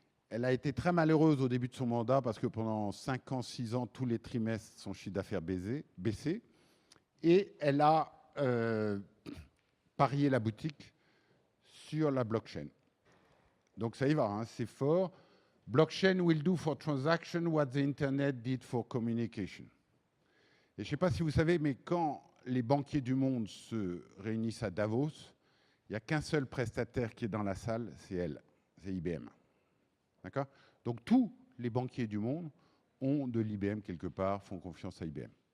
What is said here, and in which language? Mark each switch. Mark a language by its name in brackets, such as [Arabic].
[French] Elle a été très malheureuse au début de son mandat parce que pendant 5 ans, 6 ans, tous les trimestres, son chiffre d'affaires baissé. Et elle a parié la boutique sur la blockchain. Donc ça y va, hein, c'est fort. [English] Blockchain will do for transaction what the Internet did for communication. [French] Et je ne sais pas si vous savez, mais quand les banquiers du monde se réunissent à Davos, il n'y a qu'un seul prestataire qui est dans la salle, c'est elle, c'est IBM. D'accord? Donc tous les banquiers du monde ont de l'IBM quelque part, font confiance à IBM.